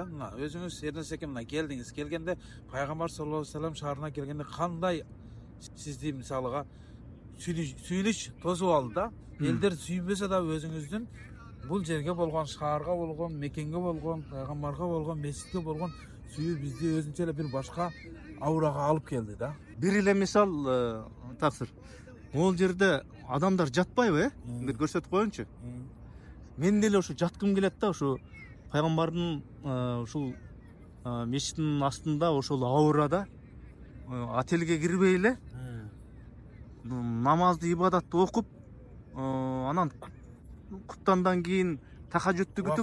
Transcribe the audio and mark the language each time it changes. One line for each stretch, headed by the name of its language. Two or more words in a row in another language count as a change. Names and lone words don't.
Kyrgyz: Мына өзүңүз Эрнис эке мына келдиңиз, келгенде пайгамбар
Arabic: صلى الله عليه وسلم
Kyrgyz: шаарына келгенде кандай сизди мисалыга сүйүнүч тосуп алды да. Элдер сүйбөсө да өзүңүздүн бул жерге болгон, шаарга болгон, мекенге болгон, пайгамбарга болгон, меситке болгон сүйүү бизди өзүнчө эле бир башка аурага алып келди да. Бир эле мисал тапсыр. Ол жерде адамдар жатпайбы, бир көрсөтүп коеюнчу. Мен деле ошо жаткым келет да, ошо пайгамбардын ушул мешиттин астында ошол аурада отелге кирбей эле намазды, ибадатты окуп, анан куптандан кийин тахажутты күтүп,